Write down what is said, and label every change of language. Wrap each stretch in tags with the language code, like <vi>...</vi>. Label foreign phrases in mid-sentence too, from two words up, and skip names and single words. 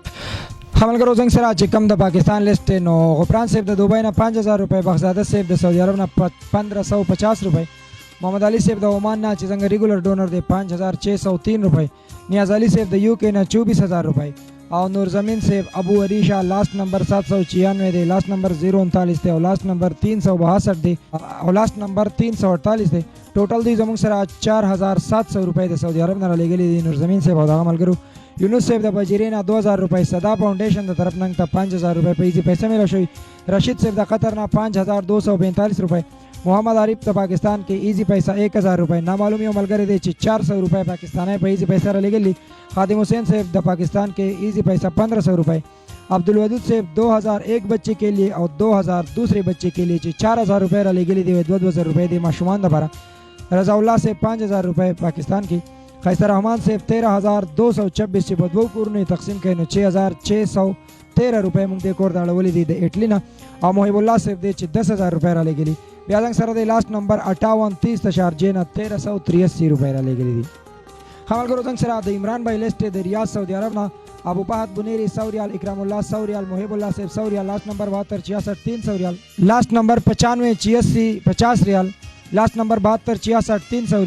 <ps>ملګرو زنګ سره چې کم د پاکستان لیست دی نو غفران صاحب د دوبۍ نه 5000 روپۍ بخزاده صاحب د سعودي عرب نه 1550 روپۍ محمد علي صاحب د عمان نه چې څنګه ریګولر ډونر دی 5603 روپۍ نیاز علي صاحب د یو کې نه 24000 روپۍ او نور زمین صاحب ابو عریشہ</ps> <en>last number</en> <ps>796 دی</ps> <en>last number</en> <ps>039 دی او</ps> <en>last number</en> <ps>362 دی او</ps> <en>last number</en> <ps>348 دی ټوټل دی زموږ سره 4700 روپۍ د سعودي عرب نه لګېلي دي نور زمین صاحب او دغه ملګرو یونس صاحب د بجیرې نه 2000 روپۍ صدا فاونډیشن د طرف نه 5000 روپۍ په ایزي پیسې میله شوي رشید صاحب د قطر نه 5245 روپۍ محمد عارف د پاکستان کې ایزي پیسہ 1000 روپۍ نامعلوم یو ملګری دی چې 400 روپۍ پاکستانی په ایزي پیسہ را لګېلي خادم حسین صاحب د پاکستان کې ایزی پیسہ 1500 روپئے عبدالودود صاحب 2001</ps> <ur>بچے کے لیے اور 2000 دوسرے بچے کے لیے</ur> <ps>4000 روپئے را لګېلي دی 2000 روپئے دی ماشومان دپاره رضا الله صاحب 5000 روپئے پاکستان کی خیسر رحمان صاحب 13226 چې په دوو کورونو تقسیم کړي نو 6613 روپئے موږ دې کور ته اړولي دي د اټلي نه او محب الله صاحب دی چې 10000 روپئے را لګېلي بیا زنګ سره دی</ps> <en>last number</en> <ps>5830 د شارجې نه 1383 روپئے را لګېلي دي ملګرو څنګه سره د عمران بھائی لیسټ د ریاض سعودي عرب نه ابو فهد بنيري 100 ریال اکرام الله 100 ریال محب الله صاحب 100 ریال</ps> <en>last number</en> <ps>7266 300 ریال</ps> <en>last number</en> <ps>9586 50 ریال</ps> <en>last number</en> <ps>7266 300</ps>